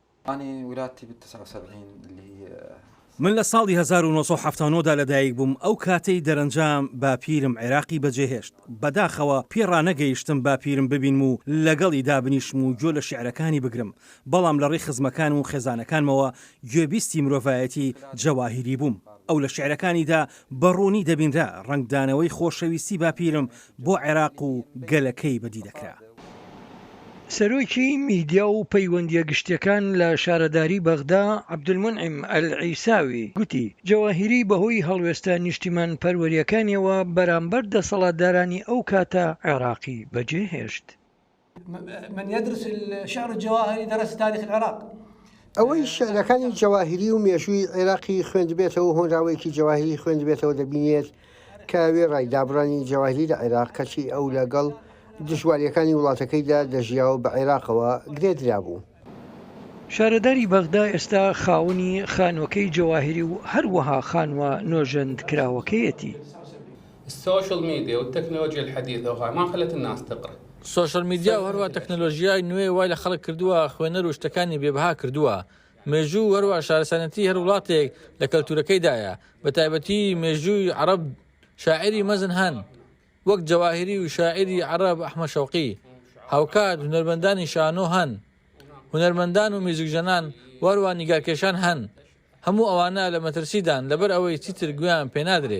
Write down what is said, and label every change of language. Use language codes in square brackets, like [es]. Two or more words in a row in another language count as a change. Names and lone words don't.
[ckb] من لە ساڵی 1970دا لەدایک بووم ئەو کاتەی دەرەنجام باپیرم عێراقی بەجێهێشت بەداخەوە پێڕانەگەیشتم باپیرم ببینم و لەگەڵی دابنیشم و گوێ لە شیعرەکانی بگرم بەڵام لە ڕێی خزمەکان و خێزانەکانمەوە گوێبیستی مرۆڤایەتی جەواهیری بووم ئەو لە شیعرەکانیدا بەڕوونی دەبینرا ڕنگدانەوەی خۆشەویستی باپیرم بۆ عێراق و گەلەکەی بەدی دەکرا. سەرۆکی میدیا و پەیوەندیە گشتیەکان لە شارەداری بەغدا عەبدولمونعیم ئەلعیساوی گوتی جەواهیری بەهۆی هەڵوێستە نیشتیمان پەروەریەکانیەوە بەرامبەر دەسەڵاتدارانی ئەو کاتە عێراقی بەجێهێشت. [ar] من يدرس الشعر الجواهري درس تاريخ العراق. [ckb] ئەوەی شعرەکانی جەواهیری و مێژووی عێراقی خوێندبێتەوە هۆنراوەیەکی جەواهیری خوێندبێتەوە دەبینێت کە وێ ڕایدابڕانی جەواهیری لە عێراق کەچی ئەو لەگەڵ دژواریەکانی وڵاتەکەیدا دەژیاو بە عێراقەوە گرێدرا بوو. شارەداری بەغدا ئێستا خاوەنی خانوەکەی جەواهیری و هەروەها خانوە نۆژەند کراوەکەیەتی. [ar] السوشيال ميديا والتكنولوجيا الحديثة ما خلت الناس تقرأ. [ckb] سوشال میدیا و هەروە تەکنۆلۆژیای نوێ وای لە خەڵک کردووە خوێنەر و شتەکانی بێبها کردووە. مێژوو هەروە شارەسەنەتی هەر وڵاتێک لە کەلتورەکەیدایە بە تایبەتی مێژووی عەرەب شاعری مەزن هەن وەک جەواهیری و شاعری عەرەب ئەحمەد شەوقی هاوکات هونەرمەندانی شانۆ هەن هونەرمەندان و میزوکژەنان وەروە نیگارکێشان هەن هەموو ئەوانە لە مەترسیدان لەبەر ئەوەی چیتر گویان پێنادرێت.